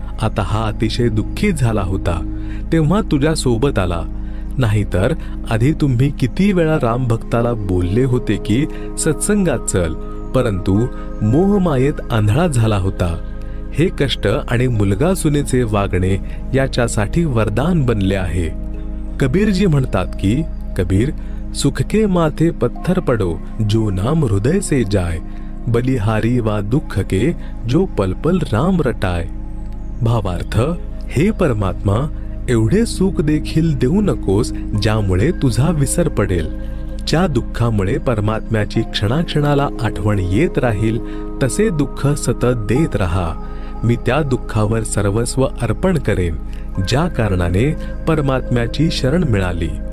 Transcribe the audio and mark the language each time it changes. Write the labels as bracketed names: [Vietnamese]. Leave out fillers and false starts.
[Marathi] आता हा अतिशय दुःखी झाला होता तेव्हा तुझ्या सोबत आला. नाहीतर आधी तुम्ही किती वेळा राम भक्ताला बोलले होते की सत्संगात चल, परंतु मोहमायेत आंधळा झाला होता. हे कष्ट आणि मुलगा सुनेचे वागणे याच्यासाठी वरदान बनले आहे. कबीरजी म्हणतात की [Hindi] कबीर, सुख के माथे पत्थर पडो जो नाम हृदय से जाय, बलिहारी वा दुःख के जो पलपल राम रटाय. [Marathi] भावार्थ, हे परमात्मा, एवढे सुख देखील देऊ नकोस ज्यामुळे तुझा विसर पडेल. ज्या दुःखामुळे परमात्म्याची क्षणाक्षणाला आठवण येत राहील तसे दुःख सतत देत राहा. मी त्या दुःखावर सर्वस्व अर्पण करेन ज्या कारणाने परमात्म्याची शरण मिळाली.